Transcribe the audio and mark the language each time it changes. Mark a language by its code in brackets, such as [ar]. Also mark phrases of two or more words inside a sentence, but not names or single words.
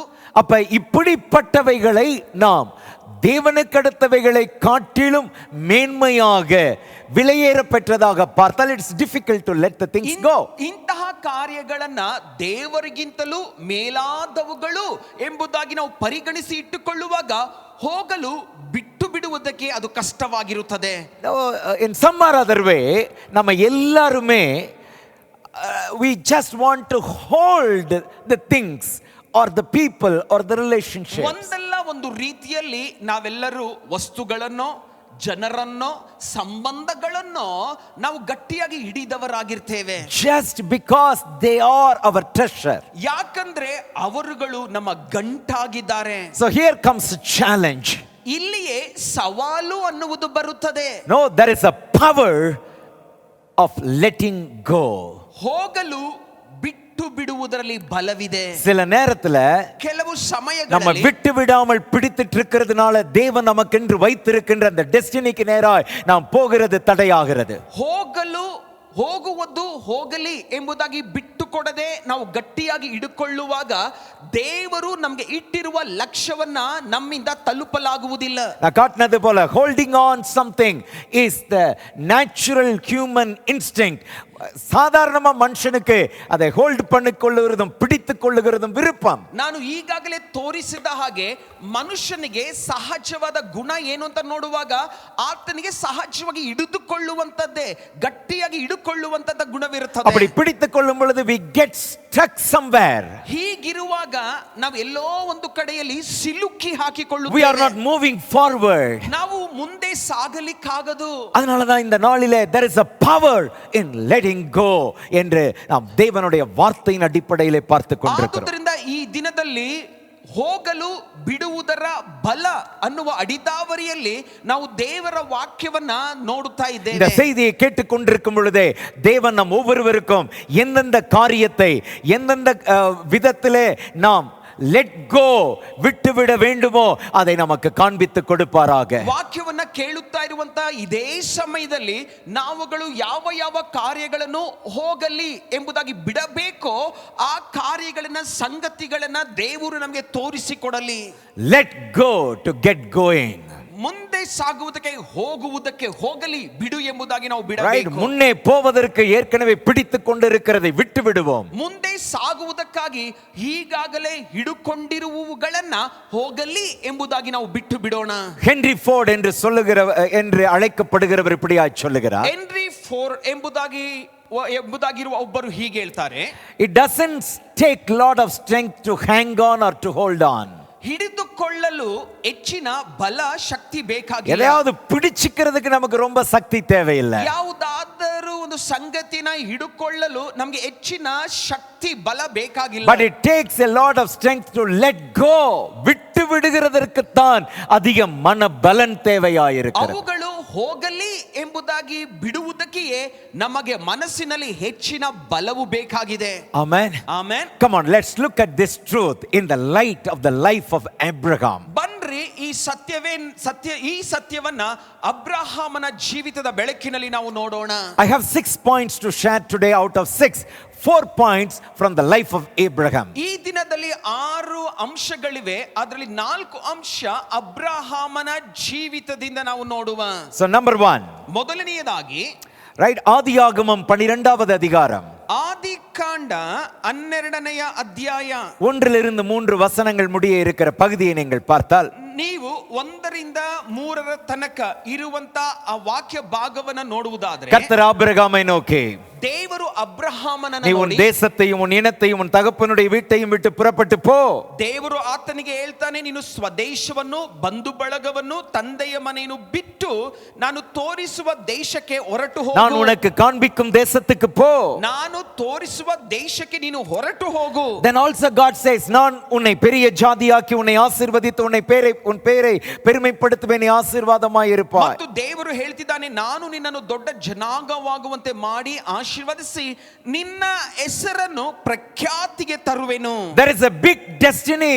[ta] அப்ப இப்படிப்பட்டவைகளை நாம் தேவனுக்கு அடுத்தவைகளை காட்டிலும் மேன்மையாக விலையேற பெற்றதாக பார்த்தால் [en] it's difficult to let the things go. [kn] ಇಂತಹ ಕಾರ್ಯಗಳನ್ನ ದೇವರಿಗಿಂತಲೂ ಮೇಲಾದವುಗಳು ಎಂಬುದಾಗಿ ನಾವು ಪರಿಗಣಿಸಿ ಇಟ್ಟುಕೊಳ್ಳುವಾಗ ಹೋಗಲು ಬಿಟ್ಟು ಬಿಡುವುದಕ್ಕೆ ಅದು ಕಷ್ಟವಾಗಿರುತ್ತದೆ. [en] In some or other way [ta] நம்ம எல்லாருமே [en] we just want to hold the things or the people or the relationships. [kn] ಒಂದಲ್ಲ ಒಂದು ರೀತಿಯಲ್ಲಿ ನಾವೆಲ್ಲರೂ ವಸ್ತುಗಳನ್ನು, ಜನರನ್ನು, ಸಂಬಂಧಗಳನ್ನು ನಾವು ಗಟ್ಟಿಯಾಗಿ ಹಿಡಿದವರಾಗಿರ್ತೇವೆ. [en] Just because they are our treasure. [kn] ಯಾಕಂದ್ರೆ ಅವರುಗಳು ನಮ್ಮ ಗಂಟಾಗಿದ್ದಾರೆ. [en] So here comes a challenge. [kn] ಇಲ್ಲಿಯೇ ಸವಾಲು ಅನ್ನುವುದು ಬರುತ್ತದೆ. [en] No, there is a power of letting go. [kn] ಹೋಗಲು ಬಿಟ್ಟು ಬಿಡುವುದರಲ್ಲಿ ಬಲವಿದೆ. [ta] சில நேரத்துல [kn] ಕೆಲವು [ta] நம்ம [kn] ಸಮಯಗಳಲ್ಲಿ [ta] விட்டு விடாமல் பிடித்துட்டு இருக்கிறதுனால தேவன் நமக்கென்று வைத்திருக்கின்ற அந்த டெஸ்டினிக்கு நேராய் நாம் போகிறது தடையாகிறது. [kn] ಹೋಗುವುದು ಹೋಗಲಿ ಎಂಬುದಾಗಿ ಬಿಟ್ಟು ಕೊಡದೆ ನಾವು ಗಟ್ಟಿಯಾಗಿ ಹಿಡಿಕೊಳ್ಳುವಾಗ ದೇವರು ನಮಗೆ ಇಟ್ಟಿರುವ ಲಕ್ಷ್ಯವನ್ನ ನಮ್ಮಿಂದ ತಲುಪಲಾಗುವುದಿಲ್ಲ. [ta] நான் காட்டினது போல [en] holding on something is the natural human instinct. [ta] சாதாரணமா மனுஷனுக்கு அதை ஹோல்ட் பண்ணிக்கொள்ளுகிறதும் பிடித்துக் கொள்ளுகிறதும் விருப்பம். [kn] ನಾನು ಈಗಾಗಲೇ ತೋರಿಸಿದ ಹಾಗೆ ಮನುಷ್ಯನಿಗೆ ಸಹಜವಾದ ಗುಣ ಏನು ಅಂತ ನೋಡುವಾಗ ಆತನಿಗೆ ಸಹಜವಾಗಿ ಹಿಡಿದುಕೊಳ್ಳುವಂತದ್ದೇ, ಗಟ್ಟಿಯಾಗಿ ಹಿಡಿದುಕೊಳ್ಳುವಂತದ ಗುಣವಿರುತ್ತದೆ. [ta] அப்படி பிடித்துக் கொள்ளும் பொழுது [en] we get stuck somewhere. [kn] ಹೀಗಿರುವಾಗ ನಾವು ಎಲ್ಲೋ ಒಂದು ಕಡೆಯಲ್ಲಿ ಸಿಲುಕಿ [en] We are [kn] ಹಾಕಿಕೊಳ್ಳುತ್ತೇವೆ. [en] not moving forward. [kn] ನಾವು ಮುಂದೆ ಸಾಗಲಿಕ್ಕಾಗದು. [ta] அதனாலதான் இந்த நாளிலே [en] there is a power in letting go [ta] என்று நாம் தேவனுடைய வார்த்தையின் அடிப்படையிலே பார்த்து கொண்டிருக்கிறோம். [kn] ಆದುದರಿಂದ ಈ ದಿನದಲ್ಲಿ ಹೋಗಲು ಬಿಡುವುದರ ಬಲ ಅನ್ನುವ ಅಡಿದಾವರಿಯಲ್ಲಿ ನಾವು ದೇವರ ವಾಕ್ಯವನ್ನ ನೋಡುತ್ತಾ [ta] இந்த [kn] ಇದ್ದೇವೆ. [ta] செய்தியை கேட்டுக்கொண்டிருக்கும் பொழுதே தேவன் நம் ஒவ்வொருவருக்கும் எந்தெந்த காரியத்தை எந்தெந்த விதத்திலே நாம் [en] let go, [ta] விட்டுவிட வேண்டுமோ அதை நமக்கு காண்பித்து கொடுப்பாராக. [kn] ವಾಕ್ಯವನ್ನ ಕೇಳುತ್ತಾ ಇರುವಂತ ಇದೇ ಸಮಯದಲ್ಲಿ ನಾವುಗಳು ಯಾವ ಯಾವ ಕಾರ್ಯಗಳನ್ನು ಹೋಗಲಿ ಎಂಬುದಾಗಿ ಬಿಡಬೇಕೋ ಆ ಕಾರ್ಯಗಳನ್ನ ಸಂಗತಿಗಳನ್ನ ದೇವರು ನಮಗೆ ತೋರಿಸಿಕೊಡಲಿ. [en] Let go to get going. [kn] ಮುಂದೆ ಸಾಗುವುದಕ್ಕೆ ಹೋಗುವುದಕ್ಕೆ ಹೋಗಲಿ ಬಿಡು ಎಂಬುದಾಗಿ ನಾವು [en] Right, [kn] ಬಿಡಬೇಕು. [ta] முன்னே போவதற்கு ஏற்கனவே பிடித்துக் கொண்டிருக்கிறதை விட்டு விடுவோம். [kn] ಮುಂದೆ ಸಾಗುವುದಕ್ಕಾಗಿ ಈಗಾಗಲೇ ಹಿಡುಕೊಂಡಿರುವವುಗಳನ್ನ ಹೋಗಲಿ ಎಂಬುದಾಗಿ ನಾವು ಬಿಟ್ಟು ಬಿಡೋಣ. [ta] ஹென்றி ஃபோர்ட் என்று அழைக்கப்படுகிறவர் இப்படியாய் சொல்லுகிறார். [kn] ಹೆನ್ರಿ ಫೋರ್ಡ್ ಎಂಬುದಾಗಿರುವ ಒಬ್ಬರು ಹೀಗೆ ಹೇಳ್ತಾರೆ, [en] It doesn't take lot of strength to hang on or to hold on. [kn] ಹಿಡಿದುಕೊಳ್ಳಲು ಹೆಚ್ಚಿನ ಬಲ ಶಕ್ತಿ ಬೇಕಾಗಿಲ್ಲ. [ta] எதையாவது பிடிச்சிக்கிறதுக்கு நமக்கு ரொம்ப சக்தி தேவையில்லை. [kn] ಯಾವುದಾದರೂ ಒಂದು ಸಂಗತಿನ ಹಿಡುಕೊಳ್ಳಲು ನಮಗೆ ಹೆಚ್ಚಿನ ಶಕ್ತಿ ಬಲ ಬೇಕಾಗಿಲ್ಲ. [en] But it takes a lot of strength to let go. [ta] விட்டு விடுகிறதற்கு தான் அதிக மன பலன் தேவையாயிருக்கிறது. [kn] ಅವುಗಳು ಹೋಗಲಿ ಎಂಬುದಾಗಿ ಬಿಡುವುದಕ್ಕೆಯೇ ನಮಗೆ ಮನಸ್ಸಿನಲ್ಲಿ ಹೆಚ್ಚಿನ ಬಲವು ಬೇಕಾಗಿದೆ. [en] Amen. [kn] ಆಮೆನ್. [en] Come on, let's look at this truth in the light of the life of Abraham. [kn] ಬನ್ರಿ ಈ ಸತ್ಯವನ್ನ ಅಬ್ರಹಾಮನ ಜೀವಿತದ ಬೆಳಕಿನಲ್ಲಿ ನಾವು ನೋಡೋಣ. [en] I have 6 points to share today out of 6. 4 points from the life of Abraham. [kn] ಈ ದಿನದಲ್ಲಿ 6 ಅಂಶಗಳಿವೆ, ಅದರಲ್ಲಿ 4 ಅಂಶ ಅಬ್ರಹಾಮನ ಜೀವಿತದಿಂದ ನಾವು ನೋಡುವ. [en] So number 1. [kn] ಮೊದಲನೆಯದಾಗಿ [en] Right, [ta] ஆதியாகமம் 12வது அதிகாரம். [kn] ಆದಿಕಾಂಡ 12ನೆಯ ಅಧ್ಯಾಯ [ta] 1 3 வசனங்கள் முடிய இருக்கிற பகுதியை நீங்கள் பார்த்தால், [kn] ನೀವು 1ರಿಂದ 3ರ ತನಕ ಇರುವಂತ ಆ ವಾಕ್ಯ ಭಾಗವನ್ನ ನೋಡುವುದಾದ್ರೆ, [ta] கர்த்தர் ஆபிரகாமை நோக்கி, [kn] ದೇವರು ಅಬ್ರಹಾಮನನ್ನು [ta] நீ உன் [kn] ನೋಡಿ, [ta] தேசத்தையும் உன் இனத்தையும் உன் தகப்பனுடைய வீட்டையும் விட்டு புறப்பட்டு போ. [kn] ದೇವರು ಆತನಿಗೆ ಹೇಳ್ತಾನೆ, ನೀನು ಸ್ವದೇಶವನ್ನು ಬಂಧು ಬಳಗವನ್ನು ತಂದೆಯ ಮನೆಯನ್ನು ಬಿಟ್ಟು ನಾನು ತೋರಿಸುವ ದೇಶಕ್ಕೆ ಹೊರಟು [ta] நான் [kn] ಹೋಗು. [ta] உனக்கு காண்பிக்கும் தேசத்துக்கு போ. [kn] ನಾನು ತೋರಿಸುವ ದೇಶಕ್ಕೆ ನೀನು ಹೊರಟು ಹೋಗು. [en] Then also God says, [ta] நான் உன்னை பெரிய ஜாதியாக்கி உன்னை ஆசீர்வதித்து உன் பெயரை பெருமைப்படுத்துவேன், நீ ஆசீர்வாதமாய் இருப்பாய். [kn] ಮತ್ತು ದೇವರು ಹೇಳ್ತಿದ್ದಾನೆ, ನಾನು ನಿನ್ನನ್ನು ದೊಡ್ಡ ಜನಾಂಗವಾಗುವಂತೆ ಮಾಡಿ ಆಶೀರ್ವದಿಸಿ ನಿನ್ನ ಹೆಸರನ್ನು ಪ್ರಖ್ಯಾತಿಗೆ ತರುವೆನು. [en] There is a big destiny.